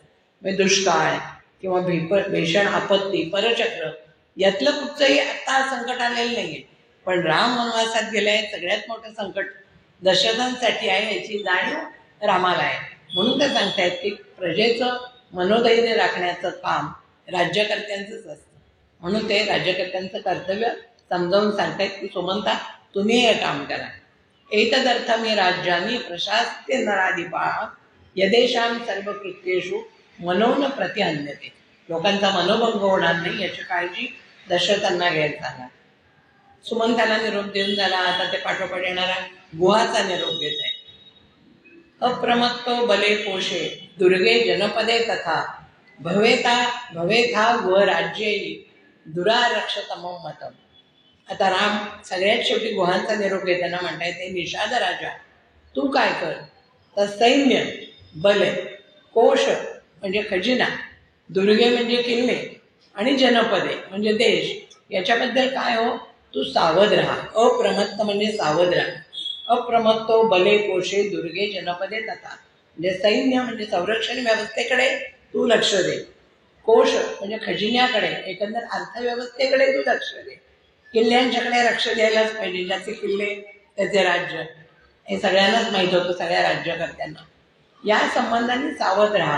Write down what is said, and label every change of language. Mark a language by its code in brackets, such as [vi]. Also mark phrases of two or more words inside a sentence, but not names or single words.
[mr] म्हणजे दुष्काळ किंवा भीषण आपत्ती परचक्र यातलं कुठचंही आता संकट आलेलं नाहीये, पण राम वनवासात गेले सगळ्यात मोठं संकट दशरथांसाठी आहे याची जाणीव रामाला आहे. म्हणून ते सांगतायत की प्रजेचं मनोधैर्य राखण्याचं काम राज्यकर्त्यांचंच असतं. म्हणून ते राज्यकर्त्यांचं कर्तव्य समजावून सांगतायत की सुमंता तुम्ही हे काम करा. [sa] एतदर्थमी राज्यानी प्रशास्त्य नराधिपा यदेशाम सर्व कृत्येषु मनोन प्रति अन्यते. [mr] लोकांचा मनोभंग होणार नाही याची काळजी दशरथांना घ्यायला सांगा. सुमंताला निरोप देऊन झाला. आता ते पाठोपाठ येणारा गुहाचा निरोप घेत आहे. [sa] अप्रमत्तो बले पोषे दुर्गे जनपदे तथा भवेथा गुह राज्ये दुरारक्षतमो मतम. [mr] आता राम सगळ्यात शेवटी गुहांचा निरोप घेताना म्हणताय ते निषाद राजा तू काय कर तर सैन्य बल कोश म्हणजे खजिना, दुर्गे म्हणजे किल्ले आणि जनपदे म्हणजे देश याच्याबद्दल काय हो तू सावध राहा. अप्रमत्त म्हणजे सावध राहा. [sa] अप्रमत्तो बले कोशे दुर्गे जनपदे तथा [mr] म्हणजे सैन्य म्हणजे संरक्षण व्यवस्थेकडे तू लक्ष दे. कोश म्हणजे खजिन्याकडे एकंदर अर्थव्यवस्थेकडे तू लक्ष दे. किल्ल्यांच्याकडे लक्ष द्यायलाच पाहिजे. ज्याचे किल्ले त्याचे राज्य हे सगळ्यांनाच माहीत होतं, सगळ्या राज्यकर्त्यांना. या संबंधाने सावध राहा.